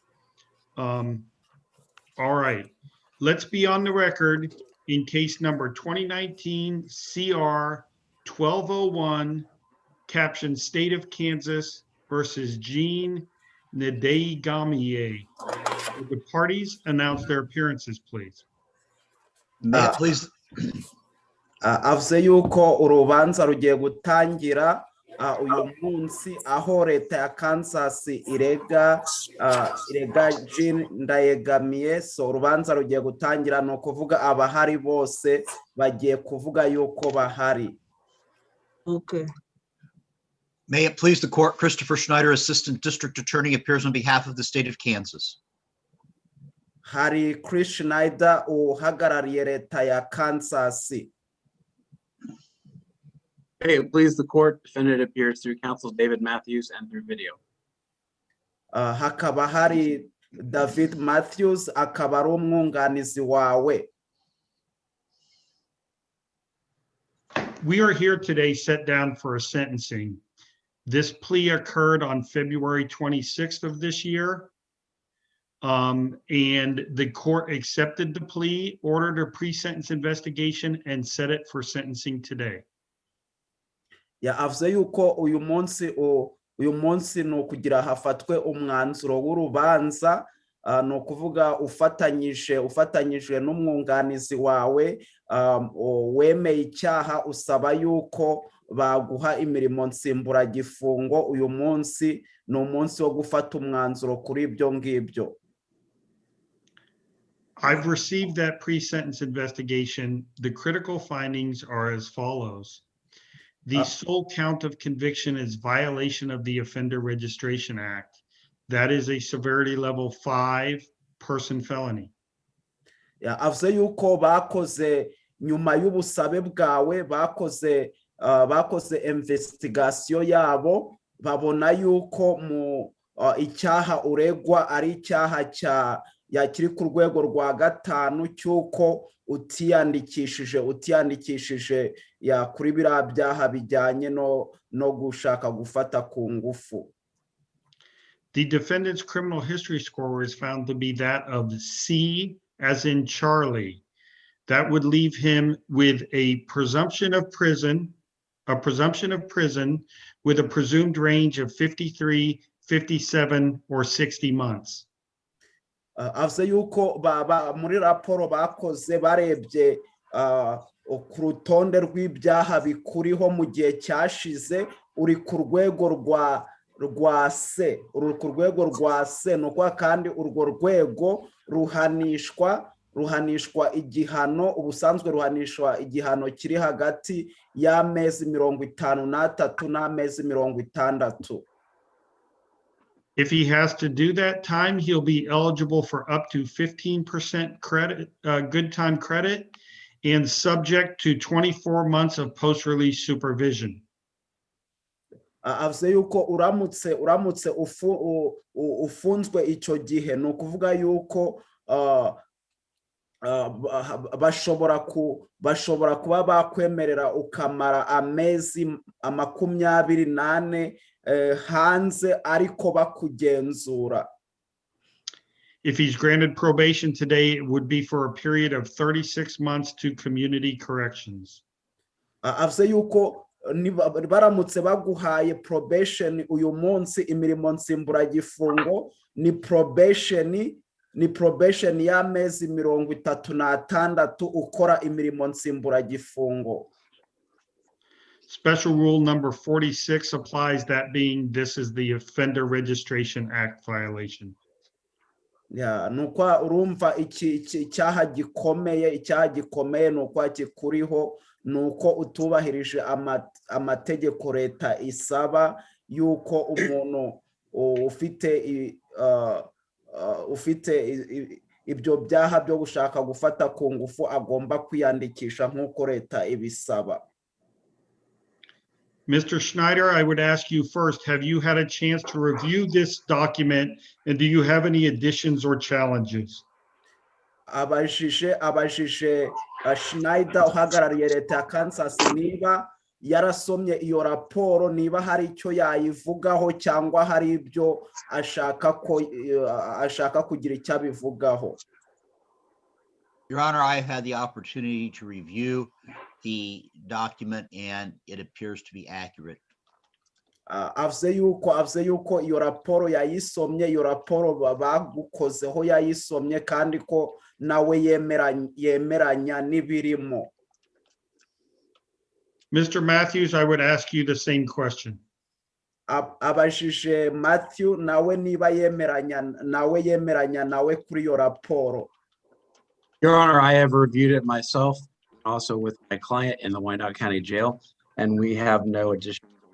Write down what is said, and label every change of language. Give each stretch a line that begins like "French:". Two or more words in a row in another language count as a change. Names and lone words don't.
English: All right, let's be on the record in case number 2019 CR 1201, captioned State of Kansas versus Gene Ndayegamiye. Would the parties announce their appearances, please? May it please,
Kinyarwanda: Avuze yuko urubanza rugiye gutangira uyu munsi aho leta ya Kansas irega Jean Ndayegamiye. So urubanza rugiye gutangira, no kuvuga abahari bose bagiye kuvuga yuko bahari.
English: Okay. may it please the court, Christopher Schneider, Assistant District Attorney, appears on behalf of the state of Kansas.
Kinyarwanda: Hari Chris Schneider uhagarariye leta ya Kansas.
English: Hey, please the court, defendant appears through counsel David Matthews and through video.
Kinyarwanda: Hakaba hari David Matthews akaba ari umwunganizi wawe.
English: We are here today set down for a sentencing. This plea occurred on February 26th of this year. And the court accepted the plea, ordered a pre-sentence investigation, and set it for sentencing today.
Kinyarwanda: Avuze yuko uyu munsi no kugira hafatwe umwanzuro w'urubanza, no kuvuga ufatanyije n'umwunganizi wawe, wemeye icyaha usaba yuko baguha imirimo nsimburagifungo. Uyu munsi ni umunsi wo gufata umwanzuro kuri ibyo ngibyo.
English: I've received that pre-sentence investigation. The critical findings are as follows. The sole count of conviction is violation of the Offender Registration Act. That is a severity level 5 person felony.
Kinyarwanda: Avuze yuko bakoze nyuma y'ubusabe bwawe, bakoze investigation yabo, babona yuko mu icyaha uregwa ari icyaha kiri ku rwego rwa 5 cyuko utiyandikishije kuri biriya byaha bijyanye no gushaka gufata ku ngufu.
English: The defendant's criminal history score was found to be that of C, as in Charlie. That would leave him with a presumption of prison with a presumed range of 53, 57, or 60 months.
Kinyarwanda: avuze yuko muri raporo bakoze barebye ku rutonde rw'ibyaha bikuriho mu gihe cyashize uri ku rwego rwa C, uri ku rwego rwa C, ni ukuvuga kandi urwo rwego ruhanishwa igihano, ubusanzwe ruhanishwa igihano kiri hagati y'amezi 53 n'amezi 60.
English: If he has to do that time, he'll be eligible for up to 15% credit, good time credit, and subject to 24 months of post-release supervision.
Kinyarwanda: Avuze yuko uramutse ufunzwe icyo gihe, ni ukuvuga yuko bashobora kuba bakwemerera ukamara amezi 28 hanze ariko bakugenzura.
English: If he's granted probation today, it would be for a period of 36 months to community corrections.
Kinyarwanda: Avuze yuko baramutse baguhaye probation uyu munsi, imirimo nsimburagifungo ni probation y'amezi 36 ukora imirimo nsimburagifungo.
English: Special rule number 46 applies, that being this is the Offender Registration Act violation.
Kinyarwanda: Nuko urumva icyaha gikomeye nuko kikuriho, nuko utubahirije amategeko leta isaba yuko umuntu ufite ibyo byaha byo gushaka gufata ku ngufu agomba kwiyandikisha nk'uko leta ibisaba.
English: Mr. Schneider, I would ask you first, have you had a chance to review this document, and do you have any additions or challenges?
Kinyarwanda: Abajije Schneider uhagarariye leta ya Kansas niba yarasomye iyo raporo, niba hari icyo yayivugaho cyangwa hari ibyo ashaka kugira icyo abivugaho.
English: Your Honor, I have had the opportunity to review the document and it appears to be accurate.
Kinyarwanda: Avuze yuko iyo raporo yayisomye, iyo raporo bagukozeho yayisomye kandi ko nawe yemeranya n'ibirimo.
English: Mr. Matthews, I would ask you the same question.
Kinyarwanda: Abajije Matthew nawe niba yemeranya nawe kuri iyo raporo.
English: Your Honor, I have reviewed it myself, also with my client in the Wyandotte County Jail, and we have no additional.